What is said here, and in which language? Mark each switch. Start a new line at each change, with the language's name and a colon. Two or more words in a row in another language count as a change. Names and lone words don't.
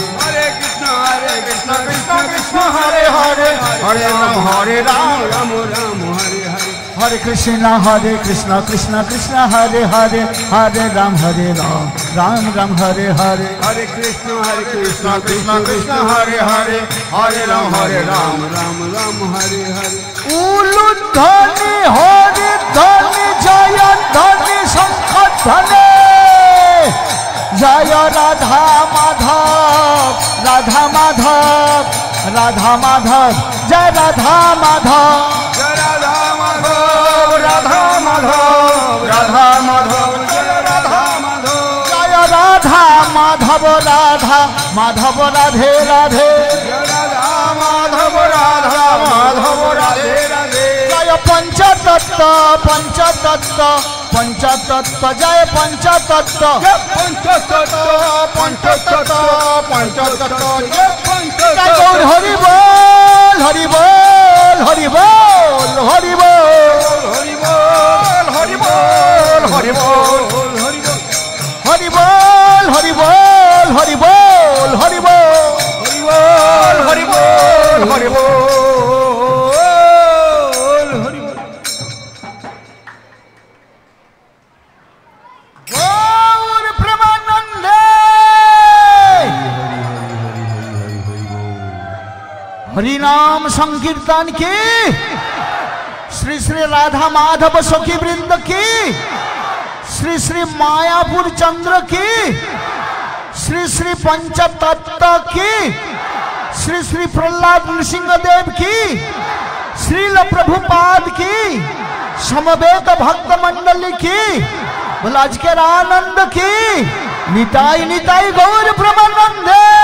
Hindi: हरे कृष्ण कृष्ण कृष्ण हरे हरे हरे राम राम हरे हरे हरे कृष्ण कृष्ण कृष्ण हरे हरे हरे राम राम हरे हरे हरे कृष्ण कृष्ण कृष्ण हरे हरे हरे राम राम हरे हरे उलु ध्वनि हरि ध्वनि जय ध्वनि शंख ध्वनि जय राधा माधव राधा माधव राधा माधव जय राधा माधव जय राधा माधव राधा माधव राधा माधव जय राधा माधव जय राधा माधव राधा माधव राधे राधे जय राधा माधव राधा माधव राधे राधे जय पंचतत्व पंचतत्व पंचतत्व जय पंचतत्व पंचतत्व पंचतत्व पंचतत्व जय पंचतत्व गौर हरि बोल हरि बोल हरि बोल हरि बोल हरि बोल हरि बोल हरि बोल हरि बोल हरि बोल हरि बोल हरि बोल
Bangla: হরি বল হরি বল। গৌর প্রেমানন্দে
Hindi: हरि नाम संकीर्तन की श्री श्री राधा माधव सखी वृंद की श्री श्री मायापुर चंद्र की श्री श्री पंचतत्व की श्री श्री प्रहलाद नृसिंहदेव की श्रील प्रभुपाद की समवेत भक्त मंडली की बोला आज के आनंद की निताई निताई
Bangla: গৌর প্রেমানন্দে।